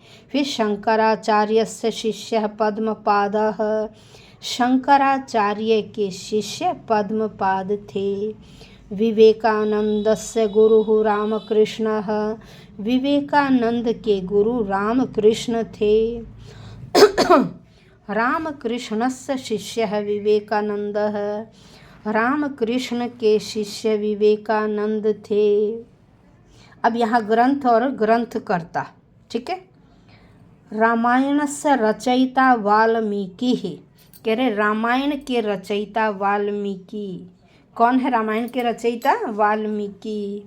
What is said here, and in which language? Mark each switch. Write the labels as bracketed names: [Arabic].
[Sanskrit] फिर शंकराचार्यस्य शिष्यः पद्मपादः। [Hindi] शंकराचार्य के शिष्य पद्मपाद थे। [Sanskrit] विवेकानंदस्य गुरुः रामकृष्णः। [Hindi] विवेकानंद के गुरु रामकृष्ण थे। [Sanskrit] रामकृष्णस्य शिष्यः विवेकानंदः। [Hindi] रामकृष्ण के शिष्य विवेकानंद थे। अब यहाँ ग्रंथ और ग्रंथकर्ता, ठीक है। [Sanskrit] रामायणस्य रचयिता वाल्मीकि है। [Hindi] कह रहे रामायण के रचयिता वाल्मीकि। कौन है रामायण के रचयिता? वाल्मीकि।